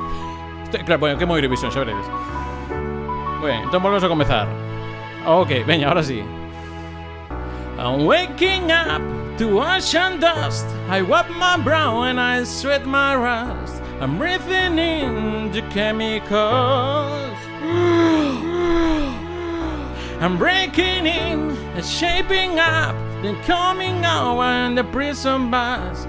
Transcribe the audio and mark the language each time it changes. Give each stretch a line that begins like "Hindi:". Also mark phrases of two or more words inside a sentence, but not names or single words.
Galician: Claro, bueno, que moi Eurovisión, xa veredes. Ben, entón volvemos a comezar. Ok, veña, ahora sí.
English: I'm waking up to ash and dust. I wipe my brow and I sweat my rust. I'm breathing in the chemicals. I'm breaking in, shaping up, then coming out in the prison bus.